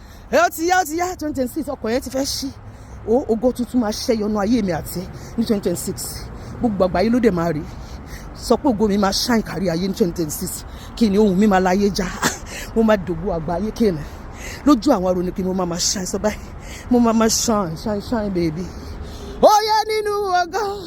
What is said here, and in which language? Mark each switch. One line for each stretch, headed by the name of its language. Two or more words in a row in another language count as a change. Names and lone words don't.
Yoruba: Ẹ, ó ti yá, ó ti yá, twenty twenty-six, ọkọ̀ yẹn ti fẹ́ ṣí. Ó, ògo tuntun máa ṣẹ́ yọnu ayé mi àti ẹ ní twenty twenty-six. Gbogbo àgbáyé ló dẹ̀ máa rí. Sọ pé ògo mi máa shine kárí ayé ní twenty twenty-six. Kí ni ohùn mi máa láyé já? Mo máa dògbò àgbáyé kí ni? Lójú àwọn aróni kí mo máa, máa shine sọ báyìí. Mo máa, máa
English: shine, shine, shine, baby.
Yoruba: Ó yẹ nínú ògo.